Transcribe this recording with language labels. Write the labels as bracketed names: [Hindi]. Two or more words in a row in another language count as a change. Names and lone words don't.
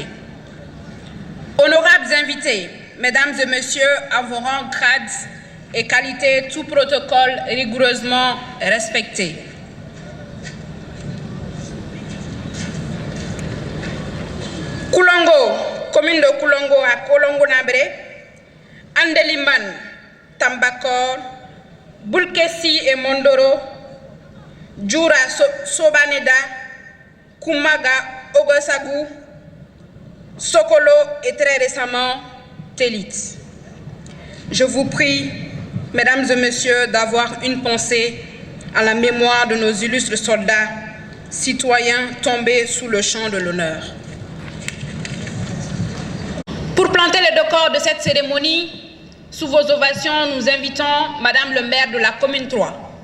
[French] Honorables invités, Mesdames et Messieurs, à vos rangs, grades et qualités, tout protocole rigoureusement respecté. Koulongo, commune de Koulongo à Kolongo-Nabré, Andeliman, Tambakor, Bulkessi et Mondoro, Djoura Sobaneda, Koumaga, Ogosagou, Sokolo et très récemment Télit. Je vous prie, Mesdames et Messieurs, d'avoir une pensée à la mémoire de nos illustres soldats, citoyens tombés sous le champ de l'honneur. Pour planter les décors de cette cérémonie, sous vos ovations, nous invitons Madame le maire de la commune 3.